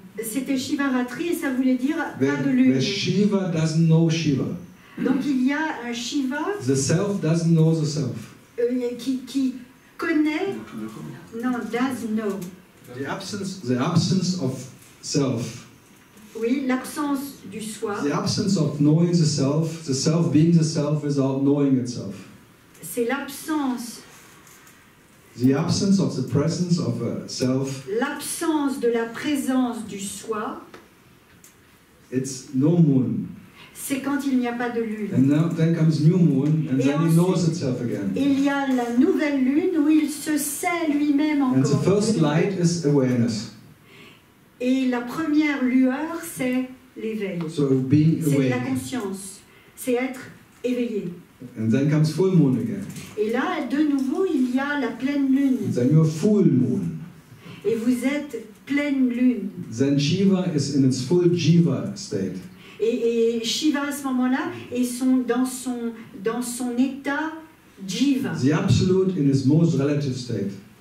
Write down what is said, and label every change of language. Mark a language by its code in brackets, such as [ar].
[fr] c'était Shivaratri et ça voulait dire pas de [en] Where [fr] lune. [en] Shiva doesn't know Shiva. [fr] Donc il y a un Shiva [en] The self doesn't know the self. [fr] qui connaît, non, [en] does know. The absence of self, [fr] Oui, l'absence du soi, [en] the absence of knowing the self being the self without knowing itself. [fr] c'est l'absence [en] The absence of the presence of a self. [fr] L'absence de la présence du soi. [en] It's no moon. [fr] C'est quand il n'y a pas de lune. [en] And now, then comes new moon, and [fr] Et [en] then he knows itself again. [fr] Il y a la nouvelle lune où il se sait lui-même [en] And the [fr] encore. [en] first light is awareness. [fr] Et la première lueur, c'est l'éveil. [en] So being [fr] C'est la [en] awake. [fr] conscience. C'est être éveillé. [en] And then comes full moon again. [fr] Et là, de nouveau, il y a la pleine lune. [en] And then you're full moon. [fr] Et vous êtes pleine lune. [en] Then Shiva is in its full Jiva state. [fr] Et Shiva, à ce moment-là, est dans son état Jiva. [en] The absolute in its most relative state.